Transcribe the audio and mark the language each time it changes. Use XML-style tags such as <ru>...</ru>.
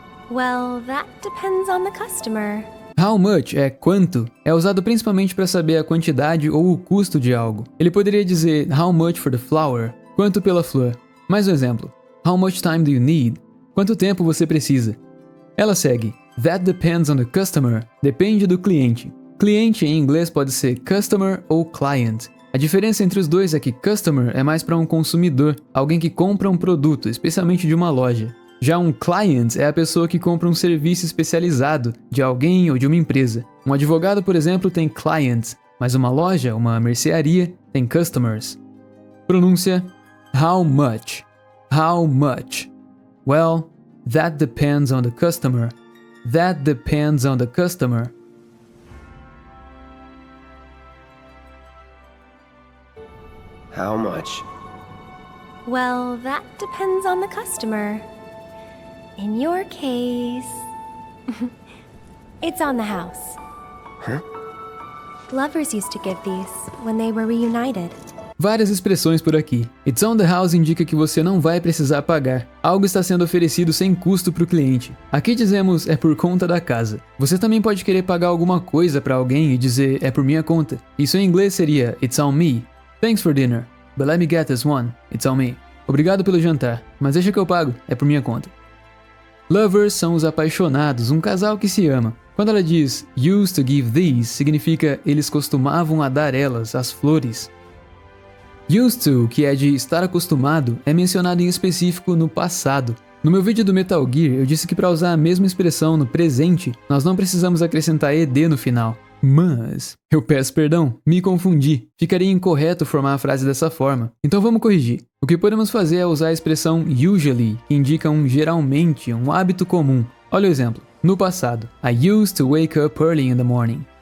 <en>Well, that depends on the customer.</en> <pt>How much é quanto, é usado principalmente para saber a quantidade ou o custo de algo. Ele poderia dizer how much for the flower, quanto pela flor. Mais um exemplo.</pt> <en>How much time do you need?</en> <pt>Quanto tempo você precisa? Ela segue. That depends on the customer. Depende do cliente. Cliente em inglês pode ser customer ou client. A diferença entre os dois é que customer é mais para um consumidor, alguém que compra um produto, especialmente de uma loja. Já um client é a pessoa que compra um serviço especializado de alguém ou de uma empresa. Um advogado, por exemplo, tem clients, mas uma loja, uma mercearia, tem customers.</pt> <en>Pronúncia how much. How much? Well, that depends on the customer. That depends on the customer. How much? Well, that depends on the customer. In your case, it's on the house. Huh? Lovers used to give these when they were reunited.</en> <pt>Várias expressões por aqui. It's on the house indica que você não vai precisar pagar. Algo está sendo oferecido sem custo para o cliente. Aqui dizemos é por conta da casa. Você também pode querer pagar alguma coisa para alguém e dizer é por minha conta. Isso em inglês seria it's on me.</pt> <en>Thanks for dinner, but let me get this one. It's on me.</en> <pt>Obrigado pelo jantar, mas deixa que eu pago. É por minha conta. Lovers são os apaixonados, um casal que se ama. Quando ela diz used to give these, significa eles costumavam a dar elas, as flores. Used to, que é de estar acostumado, é mencionado em específico no passado. No meu vídeo do Metal Gear, eu disse que para usar a mesma expressão no presente, nós não precisamos acrescentar ed no final. Mas, eu peço perdão, me confundi. Ficaria incorreto formar a frase dessa forma. Então vamos corrigir. O que podemos fazer é usar a expressão usually, que indica um geralmente, um hábito comum. Olha o exemplo.</pt> <en>No passado, I used to wake up early in the morning.</en>